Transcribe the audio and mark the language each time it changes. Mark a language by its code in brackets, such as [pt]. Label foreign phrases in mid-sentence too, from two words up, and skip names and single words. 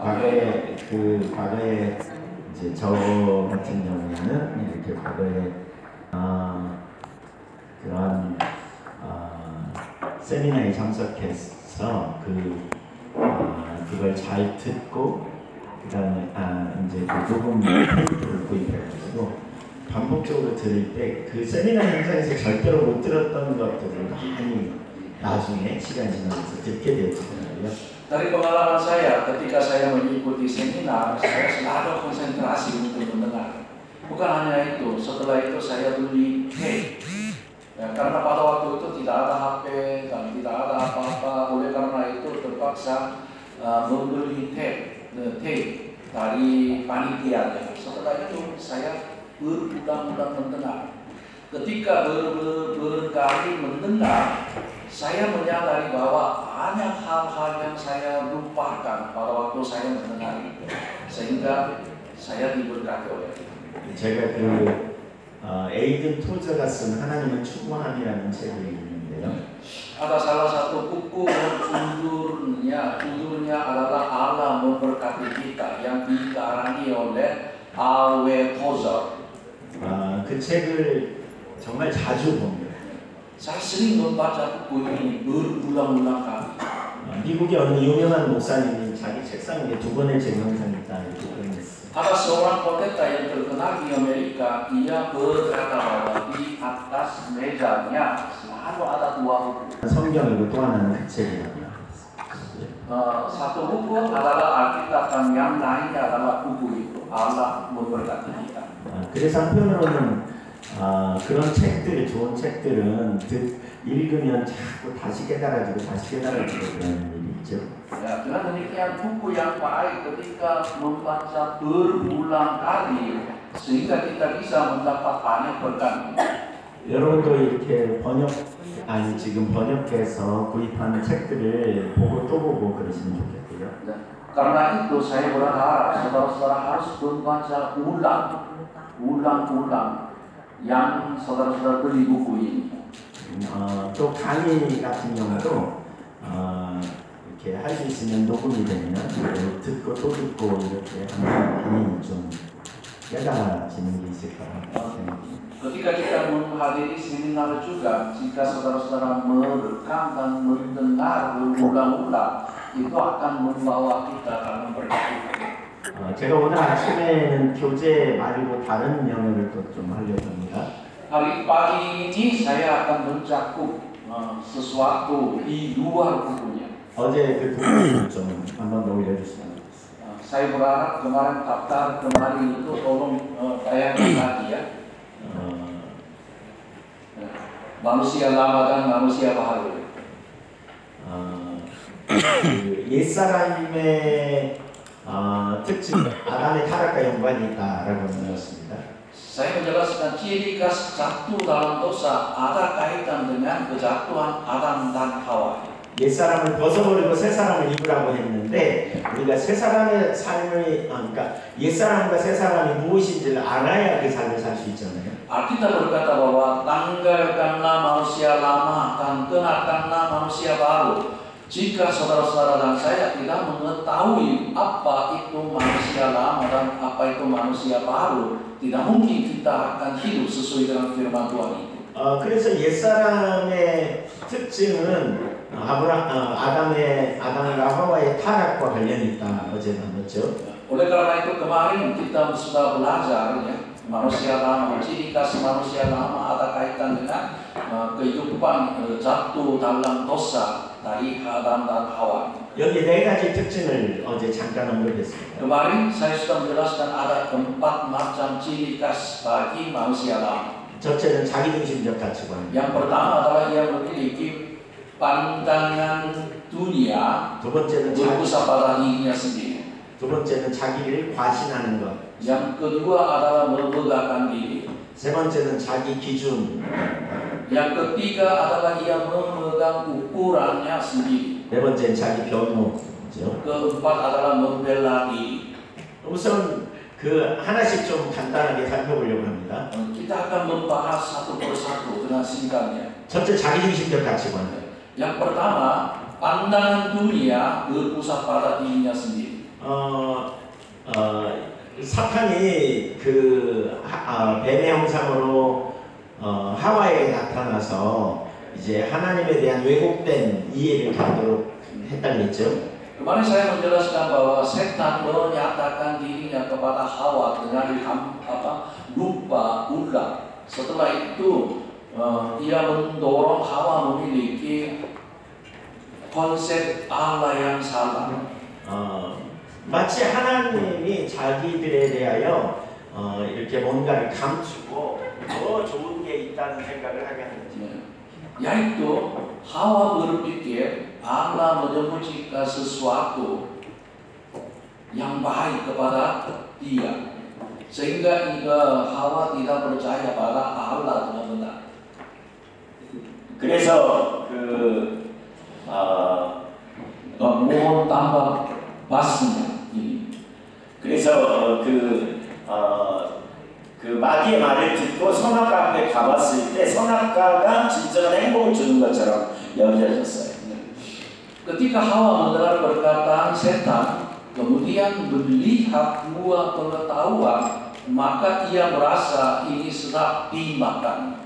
[ko] 과거에 이제 저 같은 경우에는 이렇게 과거에 그런 세미나에 참석해서 그걸 잘 듣고 그다음에 이제 그 녹음 테이프를 구입해가지고 반복적으로 들을 때 그 세미나 현장에서 절대로 못 들었던 것들을 많이 나중에 시간이 지나면서 듣게 되었거든요. [id] Dari pengalaman saya, ketika saya mengikuti seminar, saya selalu konsentrasi untuk mendengar. Bukan hanya itu, setelah itu saya beli tape. Ya, karena pada waktu itu tidak ada HP dan tidak ada apa-apa, oleh karena itu terpaksa membeli tape dari panitia. Setelah itu saya berulang-ulang mendengar. Ketika berkali mendengar, saya menyadari bahwa banyak hal-hal yang saya lupakan pada waktu saya mendengar itu, sehingga saya diberkati oleh Tuhan. [ko] 제가 에이든 토저가 쓴 하나님은 충만함이라는 책이 있는데요. [id] Ada salah satu buku yang judulnya adalah Allah memberkati kita yang dikarangi oleh A.W. Tozer. [ko] 그 책을 정말 자주 봅니다. [id] Saya sering membaca buku ini berulang-ulang kali. [ko] 미국의 어느 유명한 목사님이 자기 책상 위에 두 권의 책 영상이 있다 이렇게 표현했어요. [id] Ada seorang pendeta yang terkenal di Amerika, ia berkata bahwa di atas mejanya selalu ada dua buku. [ko] 성경이고 또 하나는 그 책이라고요. [id] Satu buku adalah Alkitab dan yang lainnya adalah buku itu Allah memberkati kita. [ko] 그래서 한편으로는 그런 책들, 좋은 책들은 읽으면 자꾸 다시 깨달아지고 그런 일이 있죠. [id] Ya, dengan demikian buku yang baik ketika membaca berulang kali sehingga kita bisa mendapat banyak berkat. [ko] 여러분도 이렇게 지금 번역해서 구입하는 책들을 보고 또 보고 그러시면 좋겠고요. [id] Karena itu saya berharap saudara-saudara harus membaca ulang-ulang yang saudara-saudara beli buku ini. [ko] 또 강의 같은 경우도 이렇게 할 수 있으면 녹음이 되면 듣고 또 듣고 이렇게 하면 많이 좀 깨달아지는 게 있을 거라고 생각합니다. [id] Ketika kita menghadiri seminar juga, jika saudara-saudara merekam dan mendengar berulang-ulang, itu akan membawa kita dalam berkat. [ko] 제가 오늘 아침에는 교재 말고 다른 영역을 또 좀 하려고 합니다. [id] Hari pagi ini saya akan mencakup sesuatu di luar bukunya. [ko] 어제 그 부분을 좀 한번 더 올려주시면 좋겠습니다. [id] Saya berharap kemarin daftar kemarin itu tolong tayangkan lagi ya. Manusia lama dan manusia baru. [ko] 옛사람의 특징, 아담의 타락과 연관이 있다라고 말했습니다. [id] Saya menjelaskan ciri khas jatuh dalam dosa ada kaitan dengan kejatuhan Adam dan Hawa. [ko] 옛사람을 벗어버리고 새 사람을 입으라고 했는데 우리가 새 사람의 삶을 그러니까 옛사람과 새 사람이 무엇인지를 알아야 그 삶을 살 수 있잖아요. [id] Alkitab berkata bahwa tanggalkanlah manusia lama dan kenakanlah manusia baru. Jika saudara-saudara dan saya tidak mengetahui apa itu manusia lama dan apa itu manusia baru, tidak mungkin kita akan hidup sesuai dengan firman Tuhan itu. [ko] 그래서 옛사람의 특징은 아담과 하와의 타락과 관련이 있다 어제 나눴죠. [id] Oleh karena itu kemarin kita sudah belajar ya, manusia lama, ciri khas manusia lama ada kaitan dengan kehidupan jatuh dalam dosa dari Adam dan Hawa. [ko] 여기 네 가지 특징을 어제 잠깐 언급했습니다. [id] Kemarin saya sudah menjelaskan ada 4 macam ciri khas bagi manusia lama. [ko] 첫째는 자기중심적 가치관. [id] Yang pertama adalah ia memiliki pandangan dunia berpusat pada dirinya sendiri. [ko] 두 번째는 자기를 과신하는 것. [id] Yang kedua adalah membanggakan diri. [ko] 세 번째는 자기 기준. [id] Yang ketiga adalah ia memegang ukurannya sendiri. [ko] 네 번째는 자기 변호죠. [id] Keempat adalah membela diri. [ko] 우선 그 하나씩 좀 간단하게 살펴보려고 합니다. [id] Kita akan membahas satu persatu dengan singkatnya. [ko] 첫째 자기중심적 가치관. [id] Yang pertama, pandangan dunia berpusat pada dirinya sendiri. [ko] 사탄이 그 뱀의 형상으로 하와에게 나타나서 이제 하나님에 대한 왜곡된 이해를 갖도록 했다고 했죠. [id] Kemarin saya menjelaskan bahwa setan menyatakan dirinya kepada Hawa dengan lupa ulah. Setelah itu ia mendorong Hawa memiliki konsep Allah yang salah. [ko] 마치 하나님이 자기들에 대하여 이렇게 뭔가를 감추고 더 좋은 게 있다는 생각을 하게 하는 거죠. [id] Yaitu Hawa berpikir Allah menyembunyikan sesuatu yang baik kepada dia, sehingga Hawa tidak percaya pada Allah dengan benar. [ko] 그래서 [id] mohon tambah basnya ini. [ko] 그래서 그 마귀의 말을 듣고 선악과 앞에 가봤을 때 선악과가 진정한 행복을 주는 것처럼 여겨졌어요. [id] Ketika Hawa mendengar perkataan setan, kemudian melihat buah pengetahuan, maka ia merasa ini sedap dimakan.